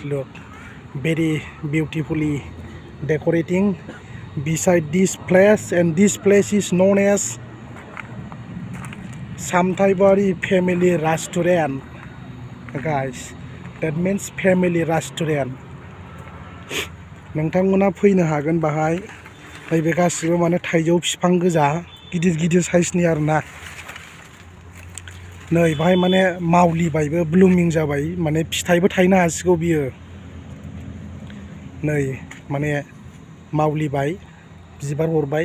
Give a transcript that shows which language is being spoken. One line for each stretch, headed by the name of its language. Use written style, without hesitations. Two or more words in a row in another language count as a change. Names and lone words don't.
English: Look, very beautifully decorating beside this place, and this place is known as shymthaibari family restaurant, guys. That means family restaurant.
Bodo: नोंथांमोना फैनो हागोन बाहाय. नैबे गासिबो माने थाइजौ बिफां गोजा, गिदिर गिदिर साइजनि आरोना. नै बाहाय माने मावलिबायबो, ब्लुमिं जाबाय, माने फिथाइबो थायनो हासिगौ बियो. नै माने मावलिबाय, बिबार हरबाय.